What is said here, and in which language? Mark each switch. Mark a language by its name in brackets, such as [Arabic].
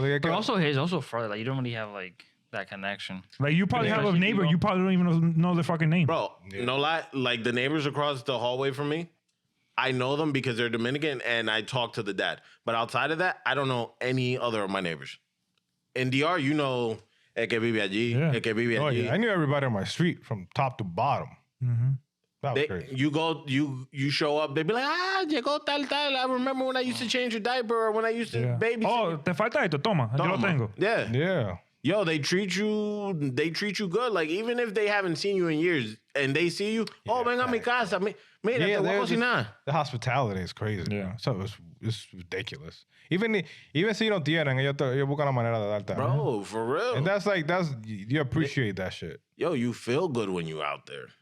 [English] But also, it's also further. Like, you don't really have like that connection. Like, you probably have a Especially if neighbor, you you probably don't even know their fucking name. Bro, no lie, like the neighbors across the hallway from me, I know them because they're Dominican and I talk to the dad. But outside of that, I don't know any other of my neighbors. In DR, you know, [Spanish] el que vive allí, el que vive allí. [English] I knew everybody on my street from top to bottom. Mm-hmm. That was crazy. You show up, they be like, [Spanish] llegó tal. [English] I remember when I used to change your diaper or when I used to babysit. [Spanish] Oh, te falta esto, toma. Yo lo tengo. [English] Yeah. Yeah. Yo, they treat you good. Like, even if they haven't seen you in years and they see you, [Spanish] ven a mi casa. Mira, te voy a cocinar. [English] The hospitality is crazy. Yeah. So it's ridiculous. Even [Spanish] si no tienen, ellos buscan la manera de darte. [English] Bro, for real. And that's you appreciate that shit. Yo, you feel good when you out there.